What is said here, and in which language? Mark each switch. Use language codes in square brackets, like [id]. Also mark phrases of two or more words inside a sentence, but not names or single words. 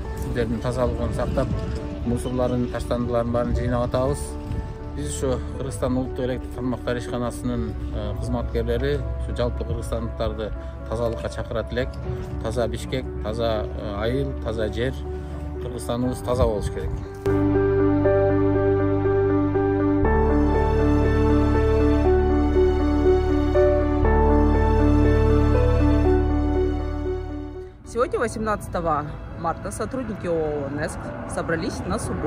[ky] Сиздердин тазалыгын сактап, мусорларын, таштандыларын баарын жыйнап атабыз. Биз ушу Кыргызстан улуттук электр тармактар ишканасынын кызматкерлери ушу жалпы кыргызстандыктарды тазалыкка чакырат элек. Таза Бишкек, таза айыл, таза жер, Кыргызстаныбыз таза болуш керек. [ru] Сегодня, 18 марта, сотрудники ООО «НЭСК» собрались на субботу.